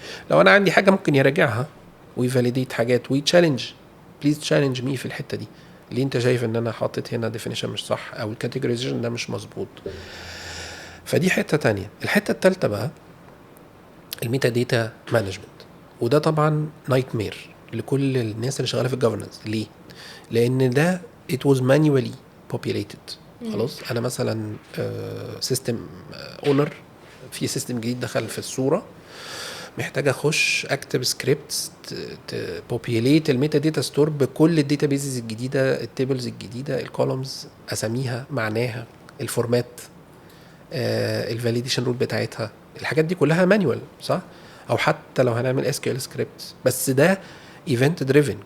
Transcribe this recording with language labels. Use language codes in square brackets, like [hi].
[ar] لو انا عندي حاجه ممكن يراجعها ويفاليديت حاجات ويتشالنج، [en] please challenge me [ar] في الحته دي، اللي انت شايف ان انا حاطط هنا ديفينيشن مش صح او الكاتيجورايزيشن ده مش مظبوط. فدي حته تانية. الحته الثالثه بقى الميتا داتا مانجمنت، وده طبعا نايت مير لكل الناس اللي شغاله في الجفرنس. ليه؟ لان ده [en] it was manually populated. [ar] خلاص انا مثلا سيستم اونر في سيستم جديد دخل في الصوره، محتاج اخش اكتب سكريبتس تبوبيليت الميتا داتا ستور بكل الداتا بيزز الجديده، التيبلز الجديده، الكولومز، اساميها، معناها، الفورمات، الفاليديشن رول بتاعتها، الحاجات دي كلها مانيوال صح؟ او حتى لو هنعمل اس كيو ال سكريبتس، بس ده ايفنت دريفن.